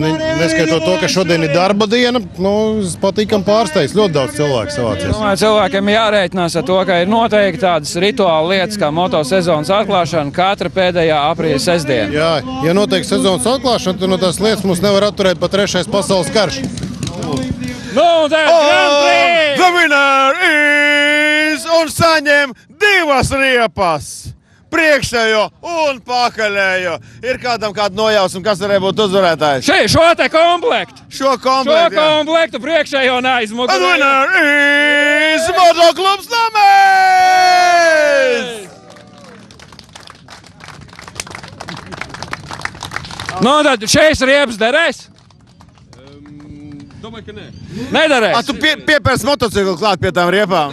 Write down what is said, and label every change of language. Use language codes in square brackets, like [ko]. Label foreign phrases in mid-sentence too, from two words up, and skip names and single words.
[lv] Neskaitot to, ka šodien ir darba diena, patīkam pārsteigts. Ļoti daudz cilvēku savācies. Domāju, cilvēkiem jārēķinās ar to, ka ir noteikti tādas rituāla lietas, kā moto sezonas atklāšana katra pēdējā aprīļa sestdiena. Jā, ja noteikti sezonas atklāšana, tad no tās lietas mums nevar atturēt pat 3. pasaules karš. [en] The winner is [lv] un saņem 2 riepas. Priekšējo un pakaļējo. Ir kādam kāda nojausma, kas varēja būt uzvarētājs? Šo te komplektu. Šo komplektu priekšējo un aizmugurējo. [en] The winner is Motoklubs Lamēs! [lv] Tad šeit riepas derēs? Domāju, ka nē. Nedarēs. Tu piepērsi motociklu klāt pie tām riepām?